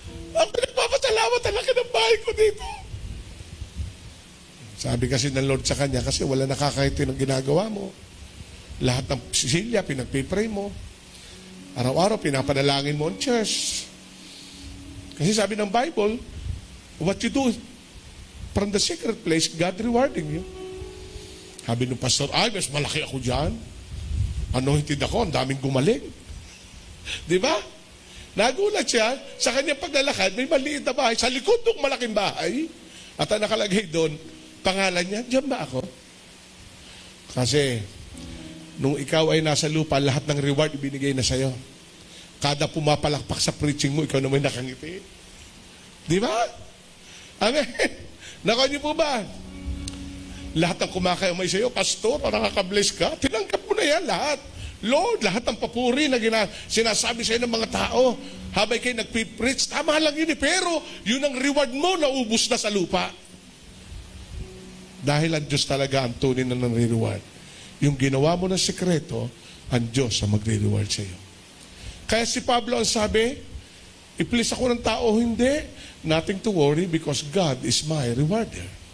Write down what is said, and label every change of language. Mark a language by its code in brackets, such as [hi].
[tl] Ang pinagpapasalamat, ang laki ng bahay ko dito. Sabi kasi ng Lord sa kanya, kasi wala nakakahiti ng ginagawa mo. Lahat ng silya, pinagpipray mo. Araw-araw, pinapanalangin mo ang church. [en] Kasi sabi ng Bible, what you do from the secret place, God rewarding you. [tl] Sabi ng pastor, ay, mas malaki ako dyan. Anointed ako, ang daming gumaling. Di ba? Nagulat siya, sa kanyang paglalakad, may maliit na bahay, sa likod ng malaking bahay, at ang nakalagay doon, pangalan niya, diyan ba ako? Kasi, nung ikaw ay nasa lupa, lahat ng reward ibinigay na sa'yo. Kada pumapalakpak sa preaching mo, ikaw naman nakangiti. Di ba? Amen. Nako niyo po ba? Lahat ng kumakayamay sa iyo, pastor, nakaka-bless ka, tinanggap mo na yan lahat. Lord, lahat ng papuri na sinasabi sa iyo ng mga tao, habang kayo nagpipreach, tama lang yun pero yun ang reward mo, naubos na sa lupa. Dahil ang Diyos talaga ang tunay na nang-reward. Yung ginawa mo ng sekreto, ang Diyos ang magre-reward sa iyo. Kaya si Pablo ang sabi, i-please ako ng tao, hindi. [en] Nothing to worry because God is my rewarder.